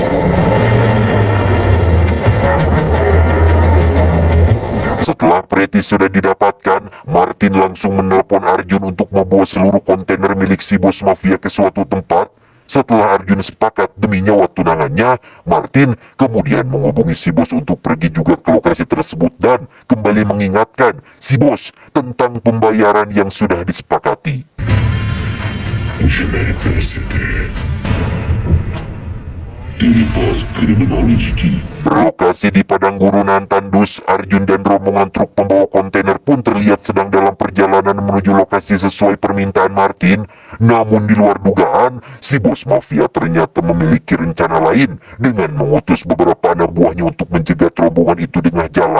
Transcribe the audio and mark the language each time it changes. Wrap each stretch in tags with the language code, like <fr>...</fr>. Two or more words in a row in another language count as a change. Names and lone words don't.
<id>Setelah Pretty sudah didapatkan, Martin langsung menelpon Arjun untuk membawa seluruh kontainer milik si bos mafia ke suatu tempat. Setelah Arjun sepakat demi nyawa tunangannya, Martin kemudian menghubungi si bos untuk pergi juga ke lokasi tersebut dan kembali mengingatkan si bos tentang pembayaran yang sudah disepakati.</id> <hi>मुझे मेरे पैसे दे तेरे पास क्रिमिनोलॉजी की</hi> <id>Berlokasi di padang gurunan tandus, Arjun dan rombongan truk pembawa kontainer pun terlihat sedang dalam perjalanan menuju lokasi sesuai permintaan Martin. Namun di luar dugaan, si bos mafia ternyata memiliki rencana lain dengan mengutus beberapa anak buahnya untuk mencegat rombongan itu di tengah jalan.</id>